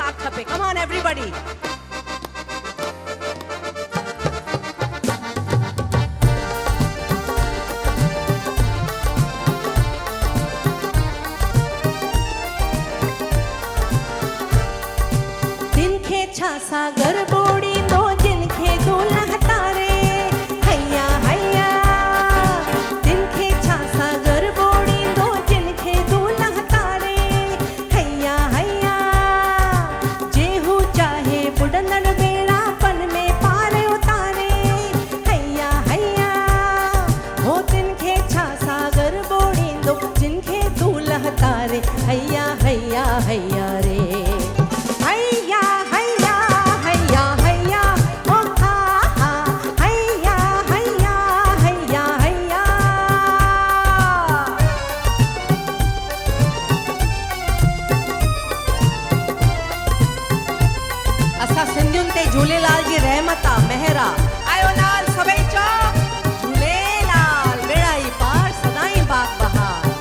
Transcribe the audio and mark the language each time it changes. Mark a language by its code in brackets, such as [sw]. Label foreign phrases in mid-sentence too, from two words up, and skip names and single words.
[en] पे। come on everybody. [sd] जिनखे छा सागर बोड़ी दो जिनखे दूल्हा तारे हैया हैया। जिनखे छा सागर बोड़ी दो जिनखे दूल्हा तारे हैया हैया। जेहू चाहे बुडंदड़ बेड़ा पन में पार उतारे हैया हैया। हो जिनखे छा सागर बोड़ी दो जिनखे दूल्हा तारे हैया हैया हैया रे। हैया हैया हैया हैया ओ हा हा हैया हैया हैया हैया। असां सिंधियुनि ते झूलेलाल जी रहमत आ महर आ। आयो नाल सभई चओ झूलेलाल बेड़ा ई पार सदाई बाग बहार।